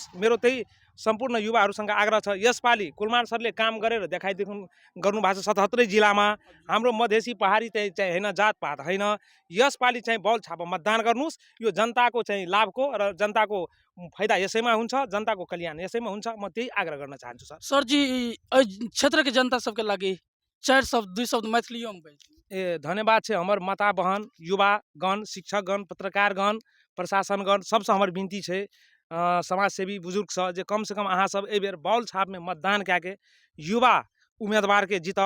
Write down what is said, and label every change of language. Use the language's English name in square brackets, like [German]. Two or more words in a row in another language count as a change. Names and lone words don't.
[Nepali] मेरो त्यही सम्पूर्ण युवाहरूसँग आग्रह छ। यसपालि कुलमान सरले काम गरेर देखाइदिनु गर्नुभएको छ 77 जिल्लामा। हाम्रो मधेसी पहाडी चाहिँ होइन, जातपात होइन। यसपालि चाहिँ बल छापा मतदान गर्नुहोस्। यो जनताको चाहिँ लाभको र जनताको फाइदा यसैमा हुन्छ, जनताको कल्याण यसैमा हुन्छ। म त्यही आग्रह गर्न चाहन्छु सर। [Maithili] सर जी क्षेत्र के जनता सबके लागि 4 शब्द 2 शब्द मैथिलियों में ए धन्यवाद छै हमर माता बहन, युवागण, शिक्षकगण, पत्रकारगण, प्रशासनगण सबसे हमर विनती छै, समाजसेवी बुजुर्ग सब जे कम से कम अहाँ सब एहि बेर बाउल छाप में मतदान कए के युवा उम्मीदवार के जिताओ।